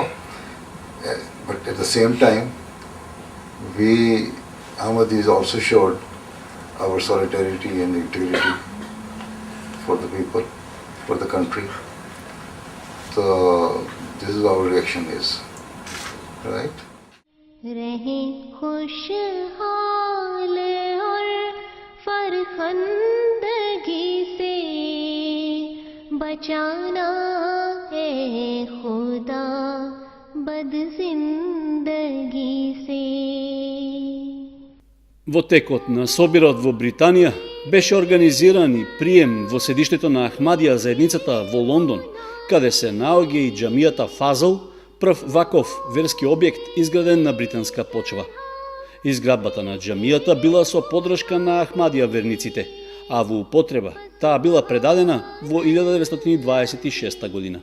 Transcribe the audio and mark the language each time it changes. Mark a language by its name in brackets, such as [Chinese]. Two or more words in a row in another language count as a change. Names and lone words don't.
[English] But at the same time, we Ahmadis also showed our solidarity and integrity for the people, for the country. So this is our reaction is, right? [Urdu] رہیں خوشحال اور فرخندگی سے بچانا ہے خدا بد زندگی سے. [Macedonian] Во текот на собирот во Британија беше организиран и прием во седиштето на Ахмадија заедницата во Лондон, каде се наоѓа и џамијата Фазл, прв ваков верски објект изграден на британска почва. Изградбата на џамијата била со поддршка на Ахмадија верниците, а во употреба таа била предадена во 1926 година.